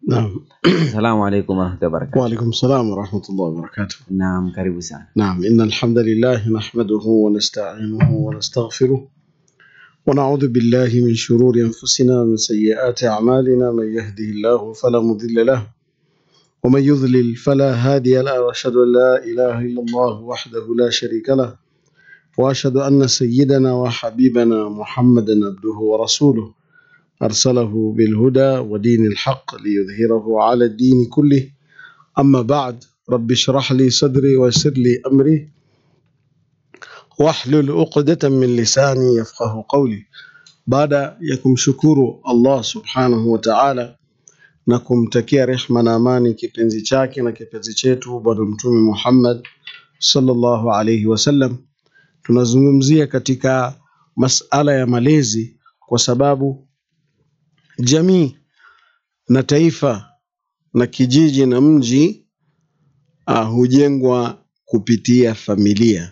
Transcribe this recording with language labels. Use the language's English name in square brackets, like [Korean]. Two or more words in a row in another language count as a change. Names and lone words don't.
[Arabic] نعم. السلام عليكم ورحمة الله وبركاته. وعليكم السلام ورحمة الله وبركاته. [Swahili] نعم karibu sana. [Arabic] نعم، إن الحمد لله نحمده ونستعينه ونستغفره ونعوذ بالله من شرور أنفسنا ومن سيئات أعمالنا، من يهده الله فلا مضل له ومن يضلل فلا هادي له، وأشهد أن لا إله إلا الله وحده لا شريك له، وأشهد أن سيدنا وحبيبنا محمدا عبده ورسوله أرسله بالهدى ودين الحق ليظهره على الدين كله. أما بعد، رب اشرح لي صدري ويسر لي أمري واحلل عقدة من لساني يفقه قولي. [Swahili] Baada ya kumshukuru Allah [Arabic] سبحانه وتعالى [Swahili] na kumtakia rehma na amani kipenzi chake na kipenzi chetu Bwana Mtume Muhammad [Arabic] صلى الله عليه وسلم, [Swahili] tunazungumzia katika masala ya malezi, kwa sababu jamii na taifa na kijiji na mji hujengwa kupitia familia.